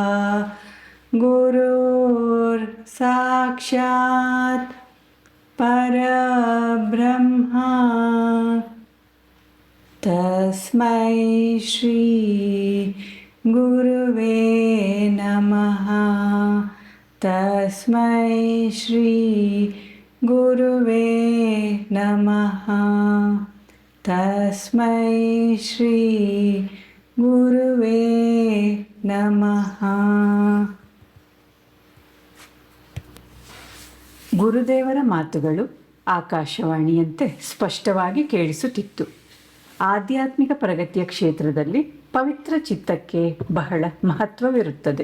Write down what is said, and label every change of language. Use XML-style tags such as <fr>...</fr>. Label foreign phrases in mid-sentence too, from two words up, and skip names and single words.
<sa>ಗುರುರ್ ಸಾಕ್ಷಾತ್ ಪರಬ್ರಹ್ಮ ತಸ್ಮೈ ಶ್ರೀ ಗುರುವೇ ನಮಃ. ತಸ್ಮೈ ಶ್ರೀ ಗುರುವೇ ನಮಃ. ತಸ್ಮೈ ಶ್ರೀ ಗುರುವೇ ನಮಃ.</sa> <kn>ಗುರುದೇವರ ಮಾತುಗಳು ಆಕಾಶವಾಣಿಯಂತೆ ಸ್ಪಷ್ಟವಾಗಿ ಕೇಳಿಸುತ್ತಿತ್ತು. ಆಧ್ಯಾತ್ಮಿಕ ಪ್ರಗತಿಯ ಕ್ಷೇತ್ರದಲ್ಲಿ ಪವಿತ್ರ ಚಿತ್ತಕ್ಕೆ ಬಹಳ ಮಹತ್ವವಿರುತ್ತದೆ.</kn>